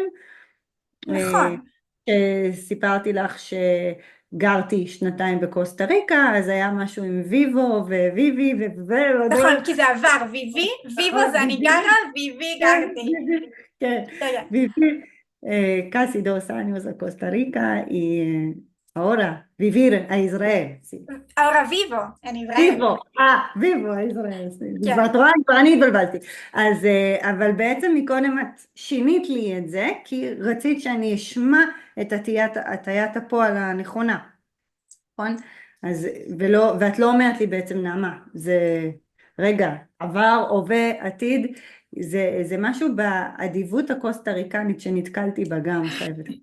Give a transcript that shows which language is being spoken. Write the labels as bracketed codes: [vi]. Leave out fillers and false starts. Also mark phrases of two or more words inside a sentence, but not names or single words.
[he] נכון. סיפרתי לך שגרתי שנתיים בקוסטה ריקה, אז היה משהו עם [es] vivo y viví [he] נכון, כי זה עבר, ויבו זה אני גרה, ויבי גרתי. כן, ויבי, [es] casi 2 años a Costa Rica y ahora vivir a Israel. ahora vivo en Israel. vivo, vivo, Israel, [he] כן. ואת רואה, כבר אני התבלבלתי. אז, אבל בעצם מקודם את שינית לי את זה, כי רצית שאני אשמע את הטיית הפועל הנכונה, נכון? אז, ואת לא אומרת לי בעצם נעמה, זה, רגע, עבר, הווה, עתיד, זה משהו באדיבות הקוסטה ריקנית שנתקלתי בה גם, חייבת.